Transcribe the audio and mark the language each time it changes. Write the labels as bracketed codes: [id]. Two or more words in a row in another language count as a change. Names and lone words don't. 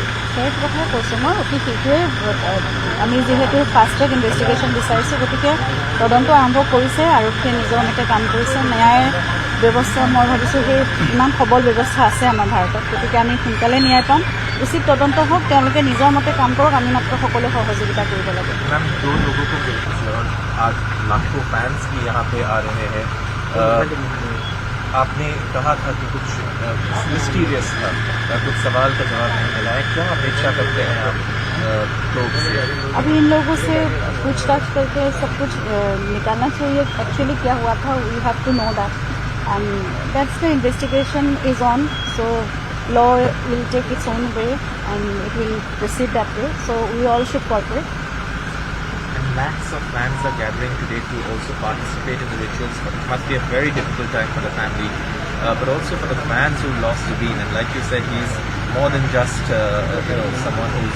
[as] সেই কথাই কৈছোঁ মই অতি শীঘ্ৰেই আমি যিহেতু [en] fast track investigation [as] বিচাৰিছোঁ গতিকে তদন্ত আৰম্ভ কৰিছে আৰক্ষীয়ে নিজৰ মতে কাম কৰিছে ন্যায় ব্যৱস্থা মই ভাবিছোঁ সেই ইমান সবল ব্যৱস্থা আছে আমাৰ ভাৰতত গতিকে আমি সোনকালে ন্যায় পাম উচিত তদন্ত হওক তেওঁলোকে নিজৰ মতে কাম কৰক আমি মাত্ৰ সকলোৱে সহযোগিতা কৰিব লাগে। [hi] मैम दो लोगों को गिरफ्तार और आज लाखों फैंस भी यहाँ पे आ रहे हैं आपने कहा था कि कुछ मिस्टीरियस था कुछ सवाल का जवाब नहीं मिला है क्या अपेक्षा करते हैं आप लोग से? अभी इन लोगों से पूछताछ करके सब कुछ निकालना चाहिए एक्चुअली क्या हुआ था [en] we have to know that and that's the investigation is on so law will take its own way and it will proceed that way so we all should cooperate. And lakhs of fans are gathering today to also participate in the rituals. It must be a very difficult time for the family but also for the fans who lost Zubeen and like you said he's more than just someone who's